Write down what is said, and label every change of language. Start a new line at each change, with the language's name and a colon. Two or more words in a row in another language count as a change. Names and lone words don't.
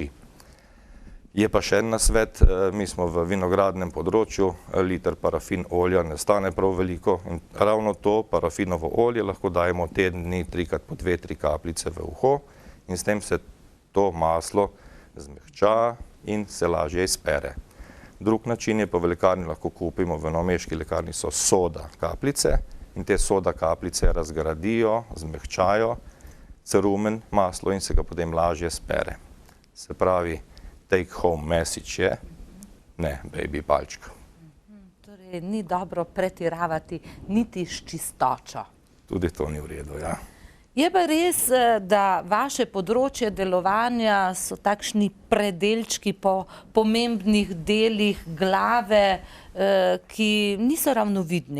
Slovenian: Je pa še en nasvet, mi smo v vinogradnem področju, liter parafin olja ne stane prav veliko in ravno to parafinovo olje lahko dajemo teden dni 3x po 2-3 kapljice v uho in s tem se to maslo zmehča in se lažje izpere. Drug način je pa v lekarni lahko kupimo, v novomeški lekarni so soda kapljice in te soda kapljice razgradijo, zmehčajo cerumen maslo in se ga potem lažje spere. Se pravi,
English: take home message
Slovenian: je, ne baby palčka. Torej ni dobro pretiravati niti s čistočo. Tudi to ni v redu, ja. Je pa res, da vaše področje delovanja so takšni predelčki po pomembnih delih glave, ki niso ravno vidni.